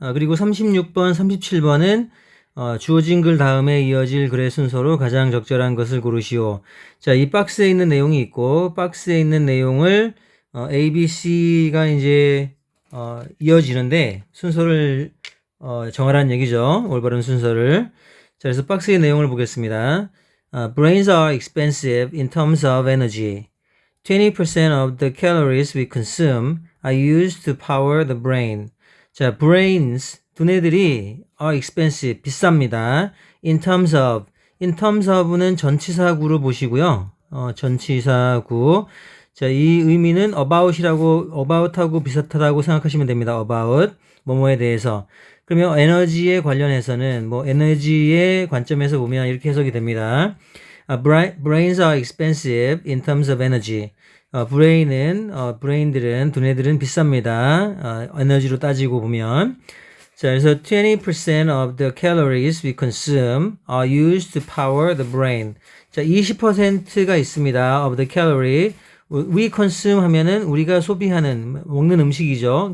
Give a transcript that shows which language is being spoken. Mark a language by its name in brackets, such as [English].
[Korean] 그리고 36번, 37번은 주어진 글 다음에 이어질 글의 순서로 가장 적절한 것을 고르시오. 자, 이 박스에 있는 내용이 있고, 박스에 있는 내용을 A, B, C가 이제 이어지는데 순서를 정하라는 얘기죠. 올바른 순서를. 자, 그래서 박스의 내용을 보겠습니다. [English] Brains are expensive in terms of energy. 20% of the calories we consume are used to power the brain. [Korean] 자, brains, 두뇌들이 [English] are expensive, [Korean] 비쌉니다. In terms of는 전치사구로 보시고요. 전치사구. 자, 이 의미는 about하고 비슷하다고 생각하시면 됩니다. about, 뭐뭐에 대해서. 그러면 에너지에 관련해서는 에너지의 관점에서 보면 이렇게 해석이 됩니다. [English] Brains are expensive in terms of energy. [Korean] 브레인들은, 두뇌들은 비쌉니다. 에너지로 따지고 보면. 자, 그래서 [English] 20% of the calories we consume are used to power the brain. [Korean] 자, 20%가 있습니다. [English] of the calorie. we consume [Korean] 하면은 우리가 소비하는, 먹는 음식이죠.